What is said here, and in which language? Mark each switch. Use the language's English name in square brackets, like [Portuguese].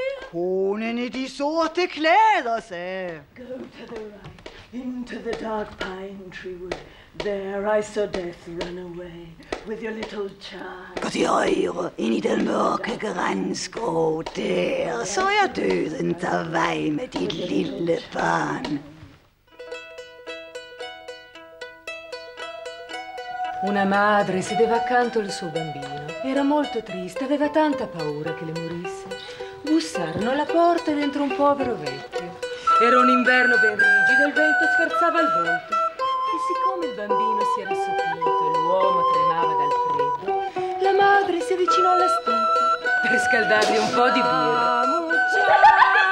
[Danish] Konen i de sorte klæder sagde: [English] Go to the right, into the dark pine tree wood. There I saw death run away with your little child. [Danish] Gå til højre, ind i den mørke grænskov. Der så jeg døden tage vej med dit lille barn. [Italian] Una madre sedeva accanto al suo bambino. Era molto triste, aveva tanta paura che le morisse. Bussarono alla porta dentro un povero vecchio. Era un inverno ben rigido, il vento sferzava il volto. E siccome il bambino si era assopito e l'uomo tremava dal freddo, la madre si avvicinò alla stufa per scaldargli un po' di birra.